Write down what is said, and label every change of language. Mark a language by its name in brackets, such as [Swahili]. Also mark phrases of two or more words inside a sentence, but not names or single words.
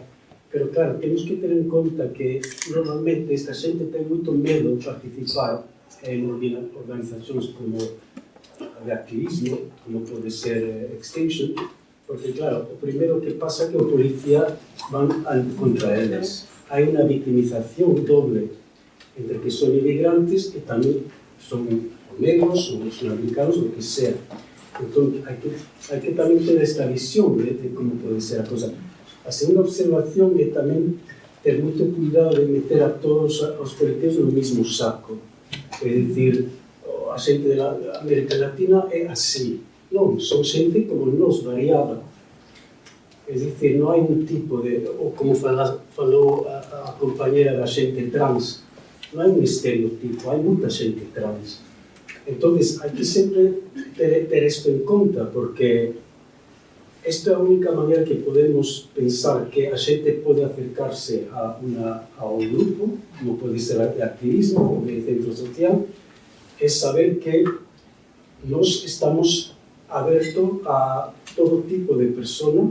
[Galician] Pero claro, temos que ter en conta que normalmente esta xente ten moito medo de participar en organizacións como de activismo, como pode ser Extinction, porque claro, o primeiro que pasa é que o policía van contra eles. Hai unha victimización doble entre que son inmigrantes e tamén son negros, o sudamericanos, [Spanish] lo que sea. Entonces, hay que también tener esta visión de cómo puede ser la cosa. La segunda observación es también tener mucho cuidado de meter a todos los colectivos en el mismo saco. Es decir, [Galician] a gente [Spanish] de la América Latina [Galician] é así. Non, son xente como nos, variada. É dicir, non hai un tipo de... Ou como falou a compañera da xente trans, non hai un estereotipo, hai moita xente trans. Entón, hai que sempre ter isto en conta, porque esta é a única maneira que podemos pensar que a xente pode acercarse a un grupo, como pode ser de activismo ou de centro social, é saber que nós estamos abertos a todo tipo de persona.